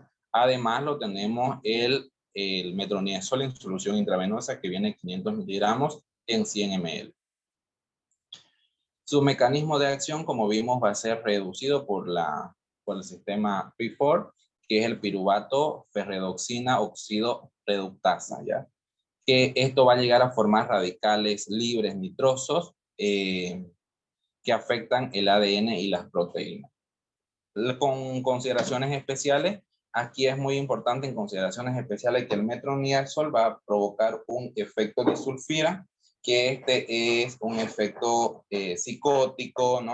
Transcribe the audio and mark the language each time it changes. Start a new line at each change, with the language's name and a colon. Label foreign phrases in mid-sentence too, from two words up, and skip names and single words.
Spanish: Además, lo tenemos el metronidazol en solución intravenosa, que viene en 500 miligramos en 100 ml. Su mecanismo de acción, como vimos, va a ser reducido por el sistema P4, que es el piruvato ferredoxina oxido reductasa, ¿ya? Que esto va a llegar a formar radicales libres nitrosos que afectan el ADN y las proteínas. Con consideraciones especiales, aquí es muy importante en consideraciones especiales que el metronidazol va a provocar un efecto de sulfira, que este es un efecto psicótico, ¿no?